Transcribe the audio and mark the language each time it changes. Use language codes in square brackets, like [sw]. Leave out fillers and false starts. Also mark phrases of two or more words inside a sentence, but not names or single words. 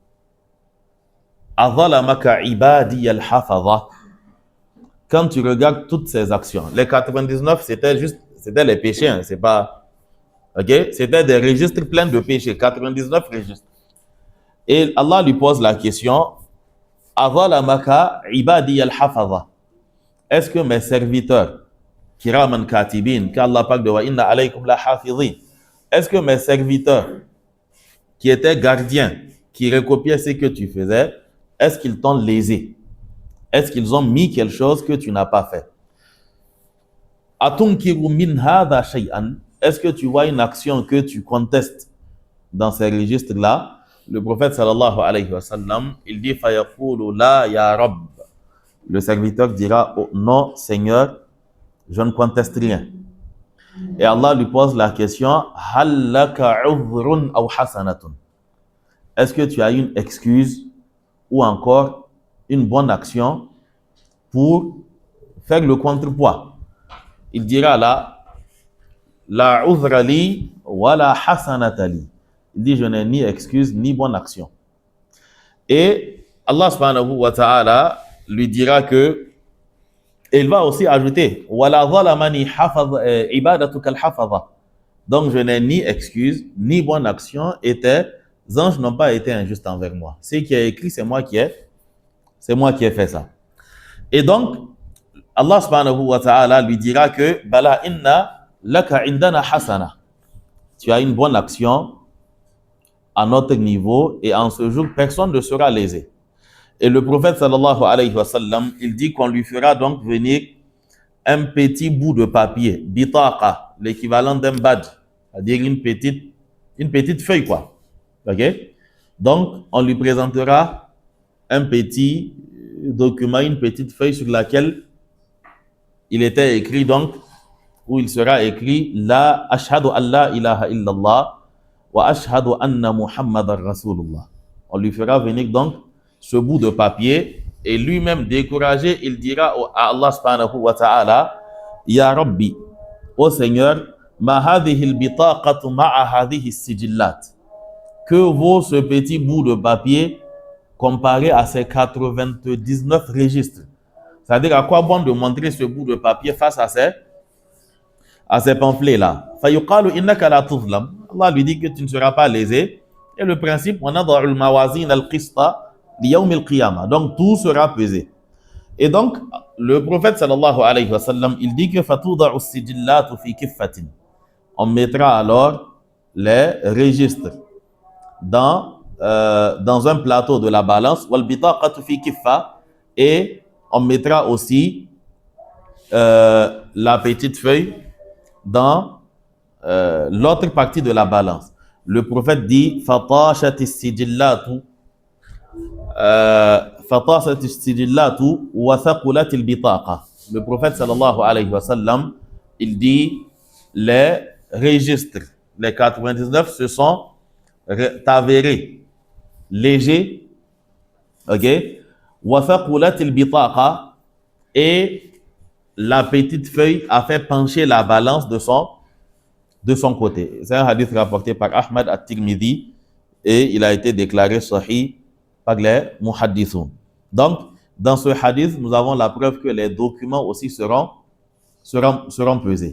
[fr] Quand tu regardes toutes ces actions, les 99, c'était les péchés, hein, c'est pas... Ok? C'était des registres pleins de péchés, 99 registres. Et Allah lui pose la question, est-ce que mes serviteurs, [ar] كراما كاتبين, [fr] qu'Allah parle de [ar] وإن عليكم لحافظين, [fr] est-ce que mes serviteurs qui étaient gardiens, qui recopiaient ce que tu faisais, est-ce qu'ils t'ont lésé? Est-ce qu'ils ont mis quelque chose que tu n'as pas fait? [ar] أتنكر من هذا شيئا, [fr] est-ce que tu vois une action que tu contestes dans ces registres-là? Le prophète [ar] صلى الله عليه وسلم, [fr] il dit [ar] فيقول لا يا رب. [fr] Le serviteur dira oh, non Seigneur, je ne conteste rien. Et Allah lui pose la question [ar] هل لك عذر أو حسنة. [fr] Est-ce que tu as une excuse ou encore une bonne action pour faire le contrepoids? Il dira là [ar] لا عذر لي ولا حسنة لي. [fr] Il dit je n'ai ni excuse ni bonne action. Et Allah [ar] سبحانه وتعالى [fr] lui dira que, et il va aussi ajouter [ar] ولا ظلمني عبادتك الحفظة. [fr] Donc je n'ai ni excuse ni bonne action et tes anges n'ont pas été injustes envers moi. Ce qui est écrit, c'est moi qui ai fait ça. Et donc Allah [ar] سبحانه وتعالى [fr] lui dira que [ar] بلى إن لك عندنا حسنة. [fr] Tu as une bonne action à notre niveau et en ce jour personne ne sera lésé. Et le prophète [ar] صلى الله عليه وسلم, [fr] il dit qu'on lui fera donc venir un petit bout de papier, bitaqa, l'équivalent d'un badge, c'est-à-dire une petite feuille quoi. Ok? Donc on lui présentera un petit document, une petite feuille sur laquelle il était écrit donc, où il sera écrit la [ar] أشهد أن لا إله إلا الله وأشهد أن محمدا رسول الله. [fr] On lui fera venir donc ce bout de papier et lui-même découragé, il dira à Allah [ar] سبحانه وتعالى يا ربي, [fr] ô Seigneur, [ar] ما هذه البطاقة مع هذه السجلات. [fr] Que vaut ce petit bout de papier comparé à ces 99 registres? C'est-à-dire à quoi bon de montrer ce bout de papier face à ces pamphlets-là? [ar] فيقال إنك لا تظلم. [fr] Allah lui dit que tu ne seras pas lésé. Et le principe, on a dans le [ar] موازين القسط ليوم القيامة. [fr] Donc tout sera pesé. Et donc le prophète [ar] صلى الله عليه وسلم, [fr] il dit que [ar] فتوضع السجلات في كفة. [fr] On mettra alors les registres dans un plateau de la balance, [ar] والبطاقة في كفة, [fr] et on mettra aussi la petite feuille dans l'autre partie de la balance. Le prophète dit [ar] فطاشت السجلات فطاشت السجلات وثقلت البطاقة. [fr] Le prophète [ar] صلى الله عليه وسلم, [fr] il dit les registres, les 99 se sont avérés légers, ok, [ar] وثقلت البطاقة, [fr] et la petite feuille a fait pencher la balance de son côté. C'est un hadith rapporté par Ahmad at-Tirmidhi et il a été déclaré sahih par les muhaddithun. Donc, dans ce hadith, nous avons la preuve que les documents aussi seront pesés.